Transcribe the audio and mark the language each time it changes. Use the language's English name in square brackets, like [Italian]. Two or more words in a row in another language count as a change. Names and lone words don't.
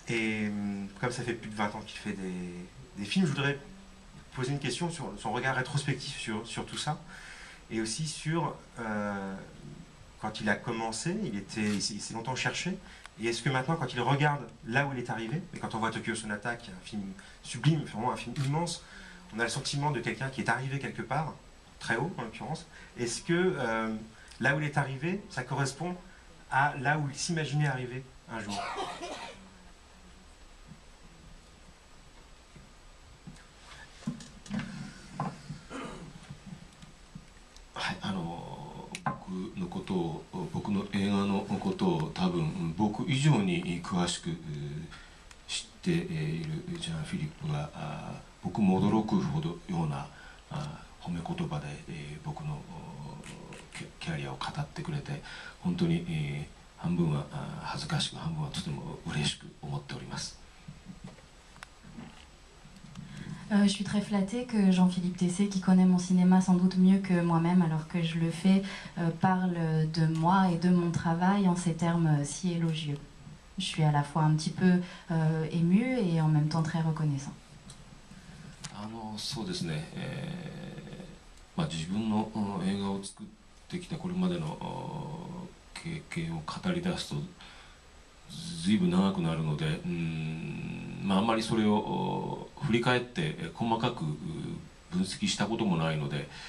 [French] Et comme ça fait plus de 20 ans qu'il fait des films, je voudrais poser une question sur son regard rétrospectif sur tout ça, et aussi sur quand il a commencé, il s'est longtemps cherché, et est-ce que maintenant, quand il regarde là où il est arrivé, et quand on voit Tokyo Sonata, qui est un film sublime, vraiment un film immense, on a le sentiment de quelqu'un qui est arrivé quelque part, très haut en l'occurrence. Est-ce que là où il est arrivé, ça correspond à là où il s'imaginait arriver un jour? [Japanese] はい、僕のことを、僕の映画のことを多分僕以上に詳しく知っているジャン・フィリップが僕も驚くほどような褒め言葉で僕のキャリアを語ってくれて、本当に半分は恥ずかしく、半分はとても嬉しく思っております。 [French] Je suis très flattée que Jean-Philippe Tessé, qui connaît mon cinéma sans doute mieux que moi-même alors que je le fais, parle de moi et de mon travail en ces termes si élogieux. Je suis à la fois un petit peu émue et en même temps très reconnaissant. [Japanese] そうですね、自分の映画を作ってきたこれまでの経験を語り出すとずいぶん長くなるので、あんまりそれを振り返って細かく分析したこともないので、